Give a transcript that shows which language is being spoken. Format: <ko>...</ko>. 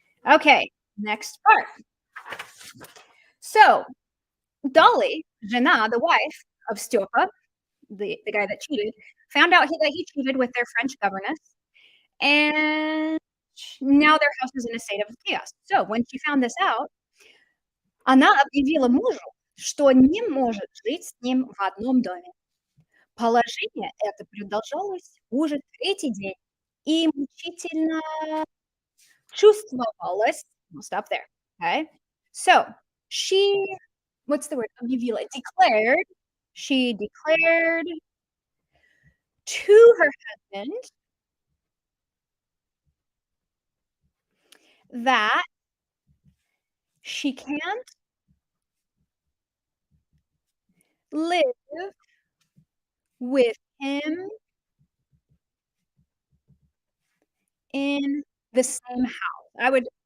<en>Okay, next part. So, Dolly, жена, the wife of Styopa, the guy that cheated, found out that he cheated with their French governess, and now their house is in a state of chaos. So when she found this out,</en> <ru>она объявила мужу, что не может жить с ним в одном доме. Положение это продолжалось уже третий день и мучительно чувствовалось.</ru> <en>We'll stop there. Okay. So she, what's the word? Объявила, declared. She declared to her husband that she can't live with him in the same house.</en>